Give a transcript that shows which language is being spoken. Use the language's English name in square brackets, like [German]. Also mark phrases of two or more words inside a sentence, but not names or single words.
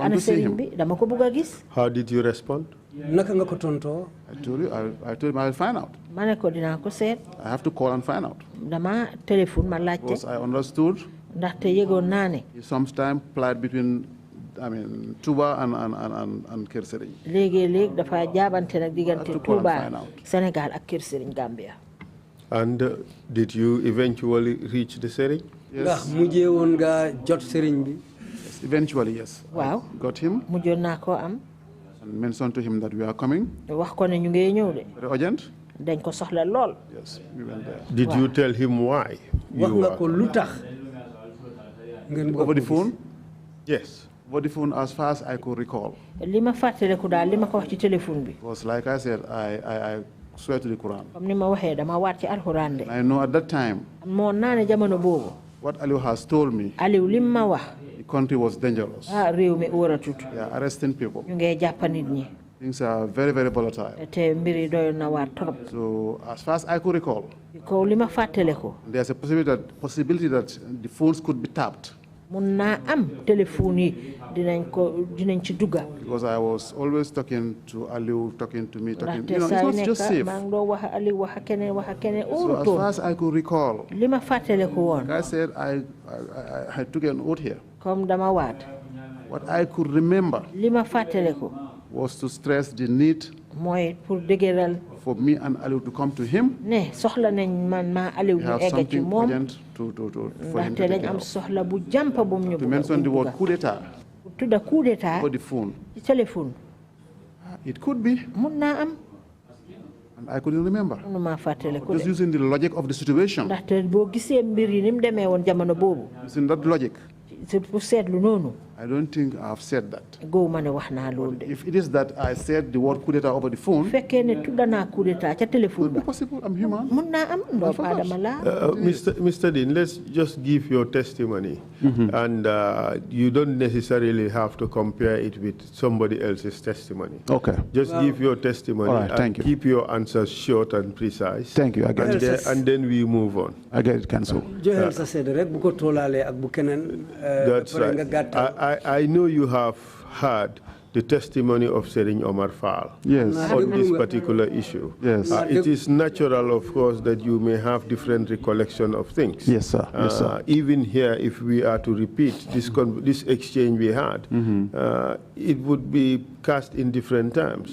[English] Want [Wolof] ana [English] to see [Wolof] sëriñ [English] him. [Wolof] bi dama ko bëgg a gis. [English] How did you respond? [Wolof] naka nga ko tontoo. [English] I told you. I told him I'll find out. [Wolof] ma ne ko dinaa ko seet. [English] I have to call and find out. [Wolof] dama téléphone ma laajte. [English] Because I understood. [Wolof] ndaxte yëgoon naa ne. [English] He sometimes plied between, Touba and Kër Serigne. [Wolof] léegi dafa jaabante nag diggante [English] I have to call and Touba find out. [Wolof] Sénégal ak Kër Serigne Gambia. [English] And did you eventually reach the Serigne? [Wolof] ndax mujjee woon nga jot sëriñ bi. [English] Yes, eventually, yes. [Wolof] waaw [English] Got him [Wolof] mujjoon naa koo am. [English] and mentioned to him that we are coming. [Wolof] wax ko ne ñu ngi ñëw de. [English] Very urgent. [Wolof] dañ ko soxla lool. [English] Yes, we went there. Did you tell him why? [Wolof] wax nga ko lu tax. ngeen bëgg [English] Over the [Wolof] ko gis. [English] phone? Yes. Over the phone, as far as I could recall. [Wolof] li ma fàttaliku daal li ma ko wax ci téléphone bi. [English] Because like I said, I swear to the Quran. [Wolof] comme ni ma waxee dama waat ci alxuraan de. [English] I know at that time, [Wolof] moo naa ne jamono boobu. [English] what Aliou has told me, [Wolof] Aliou lim ma wax. [English] the country was dangerous. [Wolof] réew mi wóoratut. [English] They are arresting people. [Wolof] ñu ngee jàpp nit ñi. [English] Things are very, very volatile. [Wolof] te mbir yi doyoon na waar trop. [English] So as far as I could recall, [Wolof] ko li ma fàttaliku. [English] there's a possibility that the phones could be tapped. [Wolof] mun naa am téléphone yi dinañ ci dugga. [English] Because I was always talking to Aliou, talking to me, talking. [Wolof] ndaxte [English] It's [Wolof] saa yu [English] not just [Wolof] nekk [English] safe. [Wolof] maa ngi doon wax ak Aliou wax ak keneen [English] So as far as I could recall, [Wolof] li ma fàttaliku woon. [English] like I said, I took an oath here. [Wolof] comme dama waat. [English] What I could remember [Wolof] li ma fàttaliku. [English] was to stress the need [Wolof] mooy pour dëgëral. [English] for me and Aliou to come to him. [Wolof] ne soxla nañ man maa Aliou [English] We [Wolof] ñu [English] have [Wolof] egg ci [English] something [Wolof] moom. [English] urgent for him to [Wolof] ndaxte [English] take [Wolof] dañ [English] care [Wolof] am [English] of. [Wolof] soxla bu jàmpa bu mu ñu [English] To mention the word coup d'etat [Wolof] tudda coup d'état [English] over the phone. [Wolof] ci téléphone. [English] It could be, [Wolof] mun naa am. [English] and I couldn't remember. [Wolof] mënuma fàttaliku [English] Just [Wolof] de. [English] using the logic of the situation. [Wolof] ndaxte boo gisee mbir yi ni mu demee woon jamono boobu. [English] Using that logic, [Wolof] pour seetlu noonu. [English] I don't think I have said that. [Wolof] góob ma ne wax naa loolu de. [English] If it is that I said the word coup d'etat over the phone, it [Wolof] fekkee ne tudda naa coup d'état ca téléphone [English] could be [Wolof] ba. [English] possible. I'm human. [Wolof] mun naa am doomu aadama laa. [English] Mr. Deen, let's just give your testimony. And you don't necessarily have to compare it with somebody else's testimony. Okay. Just give your testimony. All right, thank and you. keep your answers short and precise. Thank you. I get it. And then we move on. I get it, cancel. [Wolof] joxeel sa seede rek bu ko toolaalee ak bu keneen. [English] That's [Wolof] pare nga [English] right. [Wolof] gàttal. [English] I know you have heard the testimony of Serigne Omar Fall Yes. on this particular issue. Yes. It is natural, of course, that you may have different recollection of things. Yes, sir. Yes, sir. Even here, if we are to repeat this exchange we had, it would be cast in different terms.